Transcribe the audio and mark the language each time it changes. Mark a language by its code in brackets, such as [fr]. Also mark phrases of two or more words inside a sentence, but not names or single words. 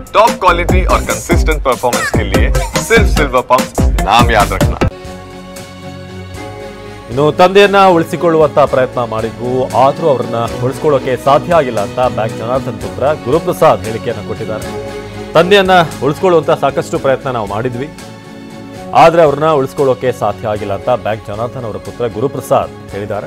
[en] top quality [hi] और [en] consistent performance [hi] के लिए सिर्फ सिल्वर पंप नाम याद रखना। [kn] ಇನ್ನು ತಂದೆಯನ್ನ ಉಳಿಸಿಕೊಳ್ಳುವಂತ ಪ್ರಯತ್ನ ಮಾಡಿದ್ವು, ಆದರೂ ಅವರನ್ನ ಉಳಿಸಿಕೊಳ್ಳೋಕೆ ಸಾಧ್ಯ ಆಗಿಲ್ಲ ಅಂತ ಬ್ಯಾಂಕ್ ಜನಾರ್ದನ್ ಪುತ್ರ ಗುರುಪ್ರಸಾದ್ ಹೇಳಿಕೆಯನ್ನು ಕೊಟ್ಟಿದ್ದಾರೆ. ತಂದೆಯನ್ನ ಉಳಿಸಿಕೊಳ್ಳುವಂತ ಸಾಕಷ್ಟು ಪ್ರಯತ್ನ ನಾವು ಮಾಡಿದ್ವಿ, ಆದರೆ ಅವ್ರನ್ನ ಉಳಿಸಿಕೊಳ್ಳೋಕೆ ಸಾಧ್ಯ ಆಗಿಲ್ಲ ಅಂತ ಬ್ಯಾಂಕ್ ಜನಾರ್ದನ್ ಅವರ ಪುತ್ರ ಗುರುಪ್ರಸಾದ್ ಹೇಳಿದ್ದಾರೆ.